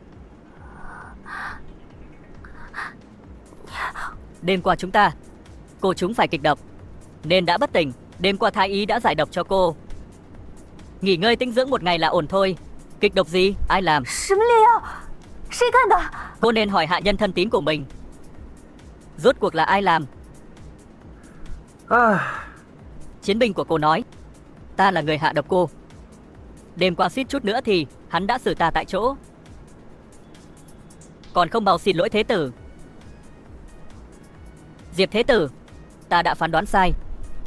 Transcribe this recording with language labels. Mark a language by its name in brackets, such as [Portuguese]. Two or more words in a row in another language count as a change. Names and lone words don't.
[Vietnamese] Đêm qua cô chúng phải kịch độc nên đã bất tỉnh. Đêm qua thái y đã giải độc cho cô. Nghỉ ngơi tĩnh dưỡng một ngày là ổn thôi. Kịch độc gì? Ai làm? [Chinese] 什么炼药？谁干的？ [Vietnamese] Cô nên hỏi hạ nhân thân tín của mình. Rốt cuộc là ai làm? Chiến binh của cô nói ta là người hạ độc cô. Đêm qua suýt chút nữa thì hắn đã xử ta tại chỗ. Còn không mau xin lỗi thế tử. Diệp thế tử, ta đã phán đoán sai.